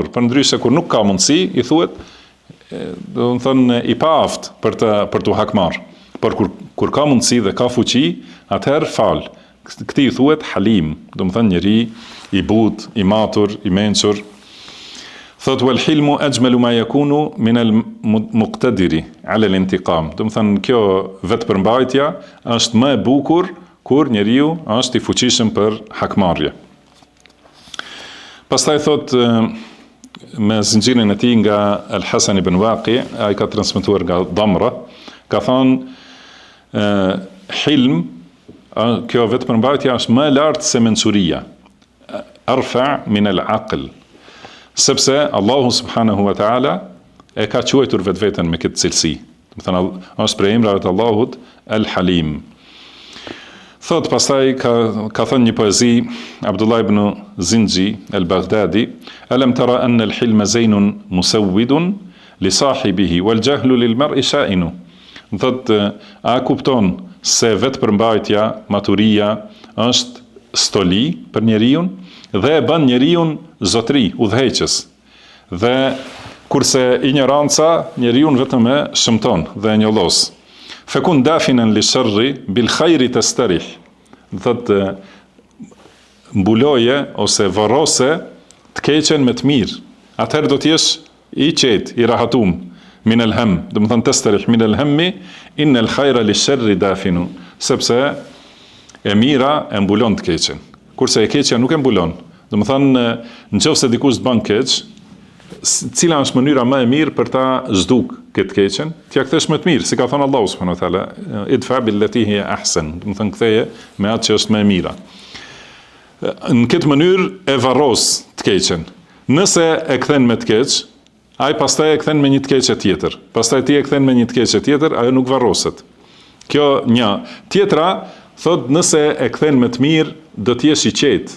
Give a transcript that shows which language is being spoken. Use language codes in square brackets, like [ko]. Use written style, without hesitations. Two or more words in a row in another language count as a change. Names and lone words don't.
[sq] Përndryshe kur nuk ka mundësi, i thuhet do të thënë i paaft për të hakmarr. Por kur ka mundësi dhe ka fuqi, atëherë fal. Këtij i thuhet halim, do të thënë njeri i butë, i matur, i mençur. Thot [ar] والحلم أجمل ما يكون من المقتدر على الانتقام. [sq] Do të thënë kjo vetëpërmbajtja është më e bukur kur njeriu është i fuqishëm për hakmarrje. Pastaj thot me zinxhirin e tij nga Al Hasan ibn Waqi, ai ka transmetuar nga Damra, ka thënë hilm, kjo vetëpërmbajtja është më e lartë se mençuria. [ar] أرفع من العقل. [sq] Sepse Allahu [ar] سبحانه وتعالى [sq] e ka quajtur vetveten me këtë cilësi. Do të thënë është prej emrave të Allahut Al-Halim. Thot pastaj ka thënë një poezi Abdullah ibn Zinxhi al-Baghdadi, [ar] ألم تر أن الحلم زين مسود لصاحبه والجهل للمرء شائن. [sq] Thot a kupton se vetëpërmbajtja, maturia është stoli për njeriu dhe e bën njeriu zotri, udhëheqës. Dhe kurse ignoranca njeriu vetëm e shëmton dhe e njollos. [ar] فكن دافنا للشر بالخير تسترح. [sq] Thot mbuloje ose varrose të keqen me të mirë. Atëherë do të jesh i qetë, i rahatum [ar] من الهم. [sq] Do të thënë [ar] تسترح من الهم إن الخير للشر دافن. [sq] Sepse e mira e mbulon të keqen. Kurse e keqja nuk e mbulon. Do të thënë, nëse dikush të bën keq, cila është mënyra më e mirë për ta zhduk këtë keqen, t'ia kthesh më të mirë, si ka thënë Allahu [ar] سبحانه وتعالى, ادفع بالتي هي أحسن. [sq] Do të thënë ktheje me atë që është më e mira. Në këtë mënyrë e varros të keqen. Nëse e kthen me të keq, ai pastaj e kthen me një të keqe tjetër. Pastaj ti e kthen me një të keqe tjetër, ajo nuk varroset. Kjo një. Tjetra thot nëse e kthen me të mirë, do të jesh i qetë.